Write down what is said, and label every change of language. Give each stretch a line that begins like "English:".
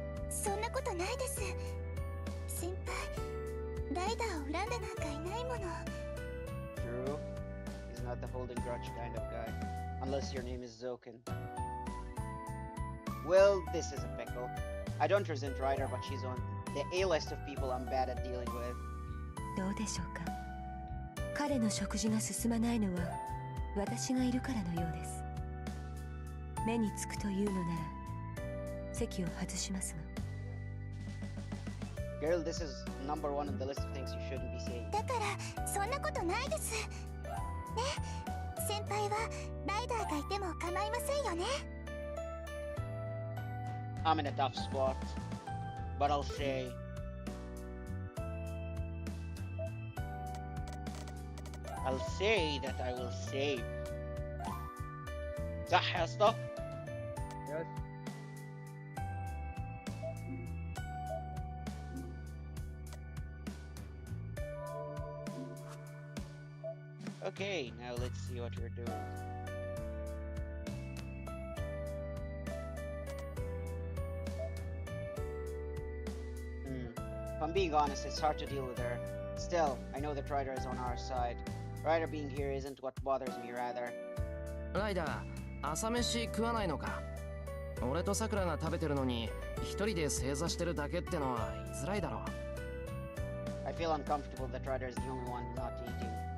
Japanese: そんなことないです。先輩、ライダーを恨んでなんかいないもの。
English: True. He's not the holding grudge kind of guy. Unless your name is Zoken. Well, this is a pickle. I don't resent Ryder, but she's on the A list of people I'm bad at dealing with.
Japanese: どうでしょうか。彼の食事が進まないのは私がいるからのようです。目につくというのなら席を外しますが。
English: Girl, this is number one on the list of things you shouldn't be saying.
Japanese: だからそんなことないです。ね、先輩はライダーがいても構いませんよね。
English: I'm in a tough spot, but I'll say that I will save.
Arabic: صح يا اسطى؟
English: Yes. Okay, now let's see what you're doing. If I'm being honest, it's hard to deal with her. Still, I know that Ryder is on our side. Ryder being here isn't what bothers me, rather.
Japanese: ライダー、朝飯食わないのか。俺とさくらが食べてるのに一人で正座してるだけってのは言いづらいだろう。
English: I feel uncomfortable that Ryder is the only one not eating.